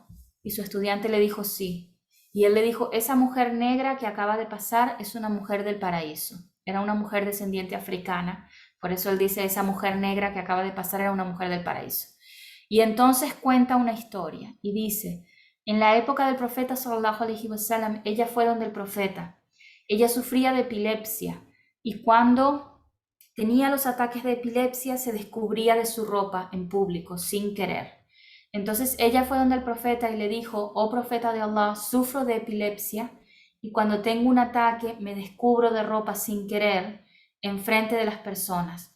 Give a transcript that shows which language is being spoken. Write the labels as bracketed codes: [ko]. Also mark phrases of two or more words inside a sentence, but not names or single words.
[es] Y su estudiante le dijo sí. Y él le dijo, esa mujer negra que acaba de pasar es una mujer del paraíso. Era una mujer descendiente africana. Por eso él dice, esa mujer negra que acaba de pasar era una mujer del paraíso. Y entonces cuenta una historia y dice, en la época del profeta [ar] صلى الله عليه وسلم, [es] ella fue donde el profeta. Ella sufría de epilepsia y cuando tenía los ataques de epilepsia se descubría de su ropa en público sin querer. Entonces ella fue donde el profeta y le dijo, oh profeta de Allah, sufro de epilepsia y cuando tengo un ataque me descubro de ropa sin querer en frente de las personas.